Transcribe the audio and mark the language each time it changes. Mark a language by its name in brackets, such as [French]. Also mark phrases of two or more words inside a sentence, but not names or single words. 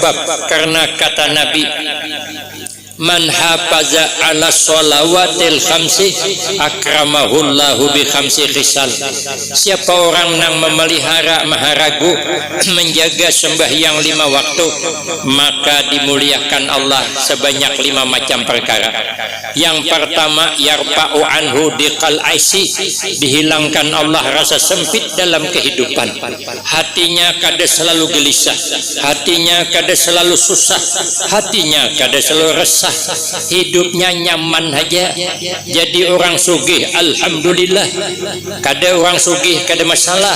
[Banjar] Kenapa? Sebab karena kata Nabi, [Arabic] من حافظ على الصلوات الخمس أكرمه الله بخمس خصال. [Banjar] Siapa orang yang memelihara maharagu, menjaga sembahyang 5 waktu, maka dimuliakan Allah sebanyak 5 macam perkara. Yang pertama, [Arabic] يرفع عنه ضيق العيش, [Banjar] dihilangkan Allah rasa sempit dalam kehidupan. Hatinya kada selalu gelisah, hatinya kada selalu susah, hatinya kada selalu resah, hidupnya nyaman aja. Jadi orang sugih, alhamdulillah. Kada orang sugih kada masalah.